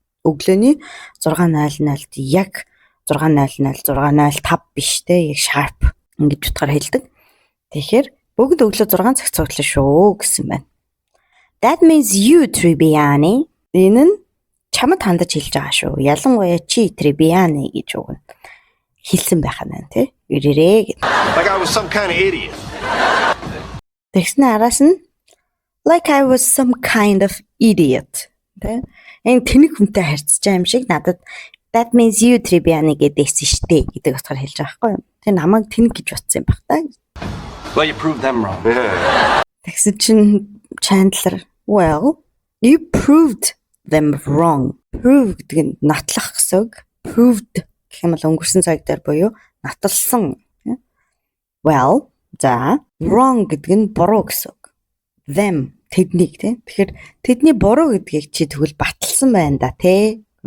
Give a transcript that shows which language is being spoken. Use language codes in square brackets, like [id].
[mn] Өглөөний 6:00-д яг 6:00 биш те яг sharp ингэж утгаар хэлдэг. Тэгэхээр бүгд өглөө 6 цаг цуглаа шүү гэсэн байна. [en] That means you Tribbiani. [mn] Энэ нь чамд хандаж хэлж байгаа шүү. Ялангуяа чи Tribbiani гэж үг нь хэлсэн байх нь тий. Ирээрээ гэдэг. [en] Like I was some kind of idiot. [mn] Тэгснэ араас нь [en] like I was some kind of idiot. [mn] Тэ? Энэ тэнэг хүнтэй харьцаж байгаа юм шиг надад [en] that means you Tribbiani [mn] гэдэгсэн штэ гэдэг утгаар хэлж байгаа байхгүй юу? Тэр намайг тэнэг гэж бодсон юм баг та. [en] Well, you proved them wrong. [mn] Тэгсэн чинь [en] Chandler, well, you proved them wrong. [mn] Prove гэдэг нь натлах гэсэн үг. Proved гэх юм бол өнгөрсөн цаг дээр буюу наталсан. [en] Well, [mn] за wrong гэдэг нь буруу гэсэн үг. Them тэднийг тий. Тэгэхээр тэдний буруу гэдгийг чи тэгвэл баталсан байна да тий.